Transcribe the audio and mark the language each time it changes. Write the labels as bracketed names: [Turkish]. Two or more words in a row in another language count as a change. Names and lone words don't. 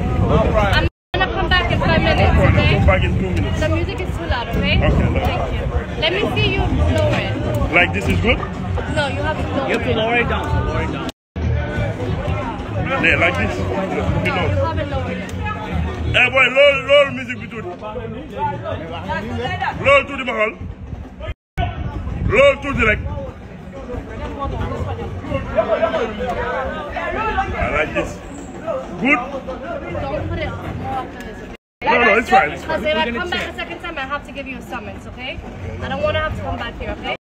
[English] I'm gonna come back in 5 minutes, Come okay? back in 2 minutes. The music is too loud, okay? Okay, no. Thank you. Let me see you lower it. Like this is good? No, you have to lower it. You have to lower it down. Lower it down. Yeah, like this. No, you haven't lowered it. Eh boy, [Wolof] lool music bi tuuti. Lool tuuti ma xool. Lool tuuti rek. [English] I like this. Good? Don't put it more often this way. No, it's fine. It's fine. Because if I come back a second time, I have to give you a summons, okay? I don't want to have to come back here, okay?